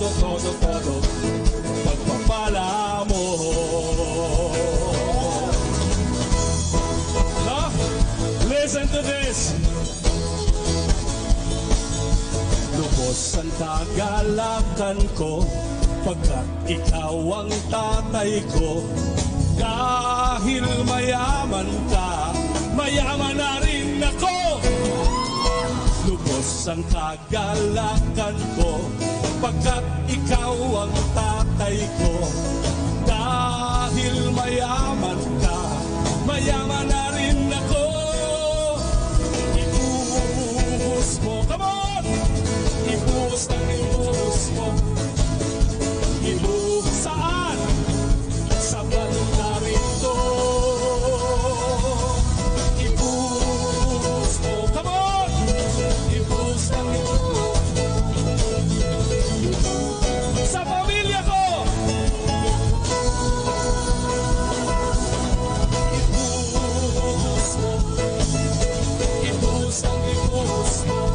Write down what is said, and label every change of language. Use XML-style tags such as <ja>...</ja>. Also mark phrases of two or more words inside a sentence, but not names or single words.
<tl>todo pagpapala mo.</tl> <en>Listen to this.</en> <tl>Lubos ang kagalakan ko pagkat ikaw ang tatay ko. Dahil mayaman ka, mayaman na rin ako. Lubos ang kagalakan ko pagkat ikaw ang tatay ko. Dahil mayaman ka, mayaman na rin ako. Ibuhos mo,</tl> <en>come on!</en> <tl>Ibuhos ng ibuhos mo. Ibuhos saan? Sa banda rito. Ibuhos mo,</tl> <en>come on!</en> <tl>Ibuhos ng ibuhos. Sa pamilya ko. Ibuhos mo. Ibuhos ng ibuhos mo.</tl>